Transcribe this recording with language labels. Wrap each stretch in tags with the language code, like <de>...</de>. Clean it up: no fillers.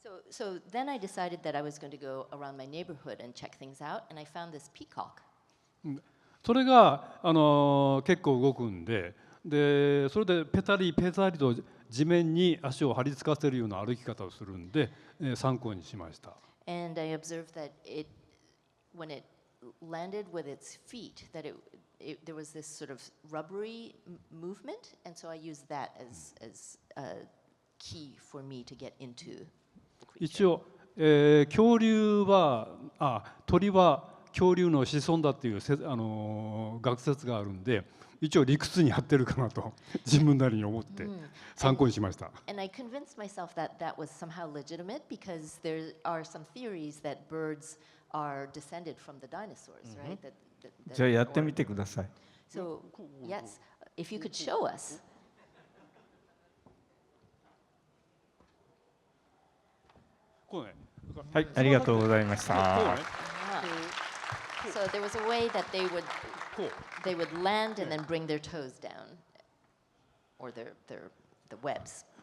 <en>So then I decided that I was going to go around my neighborhood and check things out, and I found this peacock.</en> <ja>それが結構動くんで、それでペタリと地面に足を張り付かせるような歩き方をするんで、参考にしました。</ja> <en>And I observed that when it landed with its feet, that there was this sort of rubbery movement, and so I used that as a key for me to get into.</en> <ja>一応、恐竜は鳥は恐竜の子孫だっていう学説があるんで、一応理屈に合ってるかなと自分なりに思って参考にしました。</ja> <en>And I convinced myself that that was somehow legitimate because there are some theories that birds are descended from the dinosaurs, right?</en> <ja>じゃあやってみてください。</ja> <en>So yes, if you could show us.</en> <ja>はい、ありがとうございました。</ja> <en>So there was a way that they would land and then bring their toes down, or the webs.</en>